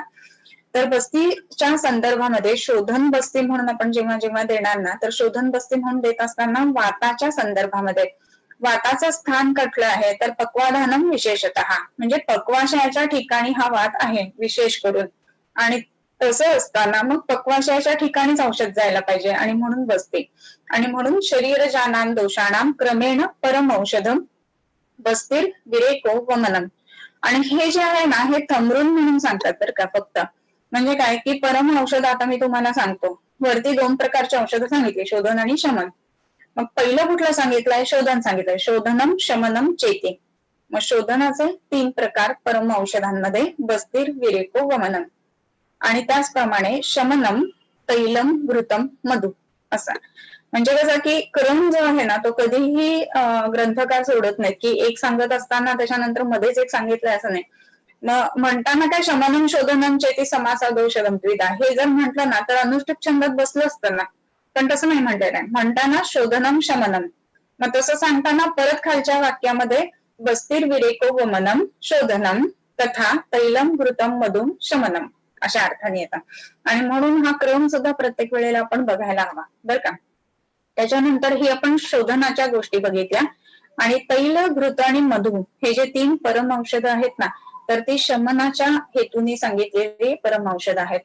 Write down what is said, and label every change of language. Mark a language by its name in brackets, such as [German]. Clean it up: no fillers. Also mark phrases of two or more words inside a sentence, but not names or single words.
[Marathi] तर बस्तीच्या संदर्भामध्ये शोधन बस्ती म्हणून आपण जेव्हा जेव्हा देणार ना तर शोधन बस्ती म्हणून देत असताना वाताच्या संदर्भामध्ये वाताचं स्थान कुठलं आहे तर पक्वाधानम विशेषतः म्हणजे पक्वाशयाच्या ठिकाणी हा वात आहे विशेष करून. आणि तसं असताना मग पक्वाशयाच्या ठिकाणीच औषध जायला पाहिजे आणि म्हणून बसते. आणि म्हणून [Sanskrit] शरीरजानां दोषाणाम क्रमेण परम औषधम बस्तीर विरेको वमनम. [Marathi] आणि हे जे आहे ना हे थमरून म्हणून सांगतात बरं का फक्त. म्हणजे काय की परम औषध आता मी तुम्हाला सांगतो. वरती 2 प्रकारचे औषधं सांगितली शोधन आणि शमन. मग पहिलं कुठलं सांगितलंय शोधन सांगितलंय [Sanskrit] शोधनम शमनम चेते. [Marathi] मग शोधनाचे 3 प्रकार परम औषधांमध्ये [Sanskrit] बस्तीर विरेको वमनम [Marathi] आणि त्याचप्रमाणे [Sanskrit] शमनम तैलम घृतम मधु [Marathi] असा. म्हणजे कसं की क्रम जो आहे ना तो कधीही ग्रंथकार सोडत नाहीत की एक सांगत असताना त्याच्यानंतर मध्येच एक सांगितलंय असं नाही. मग म्हणताना काय [Sanskrit] शमनम शोधनम चेती समासादौषधम द्विधा [Marathi] हे जर म्हटलं ना तर अनुष्ठित छंदात बसलं असतं ना. पण तसं नाही म्हणलेलं आहे. म्हणताना [Sanskrit] शोधनम शमनम. [Marathi] मग तसं सांगताना परत खालच्या वाक्यामध्ये [Sanskrit] बस्तीर विरेको वमनम शोधनम तथा तैलम घृतम मधुम शमनम [Marathi] अशा अर्थाने येतात. आणि म्हणून हा क्रम सुद्धा प्रत्येक वेळेला आपण बघायला हवा बरं का. त्याच्यानंतर ही आपण शोधनाच्या गोष्टी बघितल्या. आणि तैल घृत आणि मधु हे जे 3 परम औषध आहेत ना तर ते शमनाच्या हेतूने सांगितलेले परम औषध आहेत.